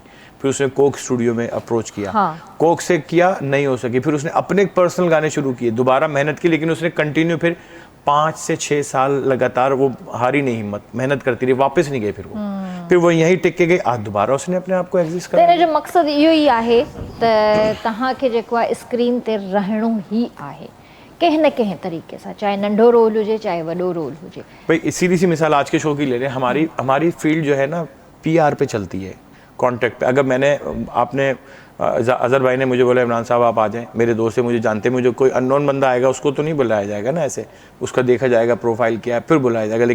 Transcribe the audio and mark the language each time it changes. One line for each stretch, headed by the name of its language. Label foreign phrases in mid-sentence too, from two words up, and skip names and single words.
Urdu: پھر اس نے کوک اسٹوڈیو میں اپروچ کیا، کوک سے کیا، نہیں ہو سکی. پھر اس نے اپنے پرسنل گانے شروع کیے، دوبارہ محنت کی، لیکن اس نے کنٹینیو پھر 5 سے 6 سال لگاتار وہ ہاری نہیں، ہمت، محنت کرتی رہی، واپس نہیں گئی. پھر وہ یہیں ٹک کے گئی، آج دوبارہ اس نے اپنے آپ کو ایگزسٹ کرا.
Sindhi: तेरे जो मकसद इहो ही आहे त तहां के जेको आहे स्क्रीन ते रहणो ही आहे, कहीं न कहीं तरीके से, चाहे नंढो रोल हुजे, चाहे वॾो रोल हुजे।
Urdu: بھائی سیدھی سی مثال آج کے شو کی لے لیں، ہماری فیلڈ جو ہے نا، PR پے چلتی ہے، کانٹریکٹ پے. اگر آپ نے اظہر بھائی نے مجھے بولا عمران صاحب آپ آ جائیں، میرے دوست ہے، مجھے جانتے، مجھے کوئی اننون بندہ آئے گا، اس کو تو نہیں بلایا جائے گا نا، ایسے اس کا دیکھا جائے گا پروفائل کیا ہے، پھر بلایا جائے گا.